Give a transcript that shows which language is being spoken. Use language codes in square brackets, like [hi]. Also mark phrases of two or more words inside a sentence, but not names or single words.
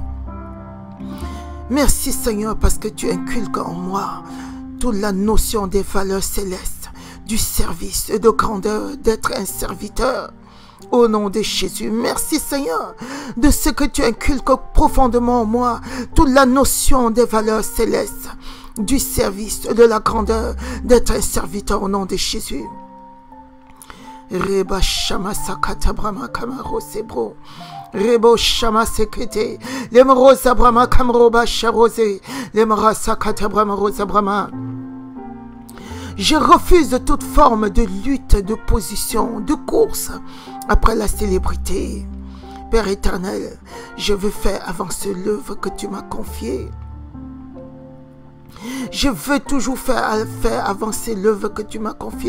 [fr] Merci Seigneur parce que tu inculques en moi toute la notion des valeurs célestes, du service et de grandeur, d'être un serviteur. Au nom de Jésus, merci Seigneur de ce que tu inculques profondément en moi, toute la notion des valeurs célestes, du service, de la grandeur, d'être un serviteur au nom de Jésus. Reba Shama Sakata Brahma Kamaro Sebro. Rebo Shama Sekete. Lemro Zabrama Kamroba Sharose. Lemra Sakata Brahma Rosa Brahma. Je refuse toute forme de lutte, de position, de course après la célébrité. Père éternel, je veux faire avancer l'œuvre que tu m'as confiée. Je veux toujours faire avancer l'œuvre que tu m'as confiée.